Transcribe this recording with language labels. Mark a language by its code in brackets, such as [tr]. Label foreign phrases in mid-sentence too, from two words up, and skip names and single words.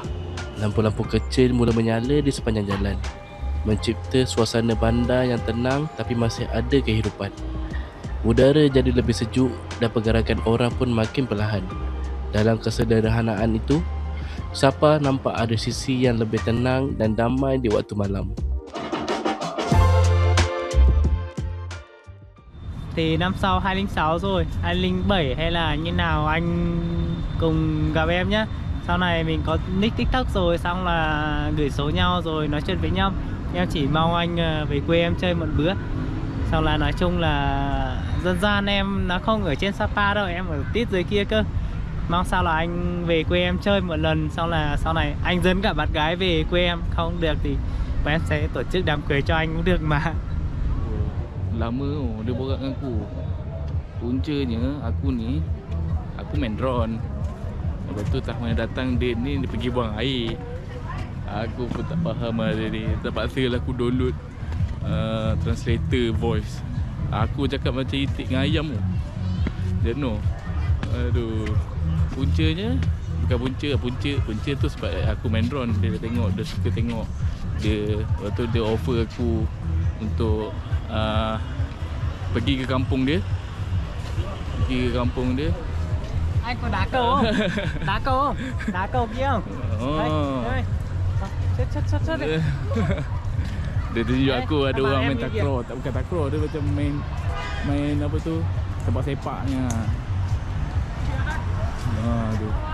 [ms] Lampu-lampu kecil mula menyala di sepanjang jalan, mencipta suasana bandar yang tenang tapi masih ada kehidupan. Udara jadi lebih sejuk dan pergerakan orang pun makin perlahan. Dalam kesederhanaan itu, Sapa nampak ada sisi yang lebih tenang dan damai di waktu malam. [vi] Thì năm sau 2006 rồi, 2007 hay là như nào anh cùng gặp em nhé. Sau này mình có nick TikTok rồi, xong là gửi số nhau rồi nói chuyện với nhau. Em chỉ mong anh về quê em chơi một bữa. Xong là nói chung là dân gian em nó không ở trên Sapa đâu, em ở tít dưới kia cơ. Mong sao là anh về quê em chơi một lần, xong là sau này anh dẫn cả bạn gái về quê em. Không được thì bọn em sẽ tổ chức đám cưới cho anh cũng được mà. [ms] Lama dia borak dengan aku. Puncanya aku ni, aku main drone. Lepas tu tahun yang datang dia ni dia pergi buang air. Aku pun tak faham lah dia ni. Terpaksa lah aku download [en] translator voice. [ms] Aku cakap macam itik dengan ayam tu. Jenuh. Aduh. Puncanya bukan punca tu sebab aku main drone. Dia tengok, dia suka tengok. Lepas tu dia offer aku untuk pergi ke kampung dia. [vi] Anh có đá cầu không? Đá cầu không? Đá cầu kia không? Đây. Chết. [ms] Dia tunjuk aku ada orang main takraw. Tak bukan takraw, dia macam main apa tu? Sepak-sepaknya. Aduh.